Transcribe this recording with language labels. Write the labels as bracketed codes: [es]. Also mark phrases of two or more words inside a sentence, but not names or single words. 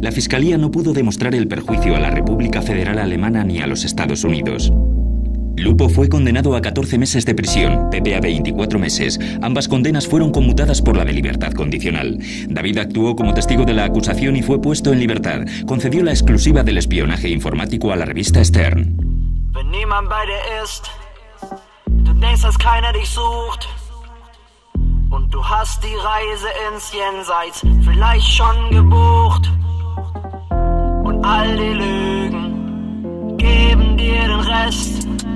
[es] La fiscalía no pudo demostrar el perjuicio a la República Federal Alemana ni a los Estados Unidos. Lupo fue condenado a 14 meses de prisión, Pepe a 24 meses. Ambas condenas fueron conmutadas por la de libertad condicional. David actuó como testigo de la acusación y fue puesto en libertad. Concedió la exclusiva del espionaje informático a la revista Stern. [de] Wenn niemand bei dir ist, du denkst, dass keiner dich sucht. Und du hast die Reise ins Jenseits vielleicht schon gebucht. Und all die Lügen geben dir den Rest.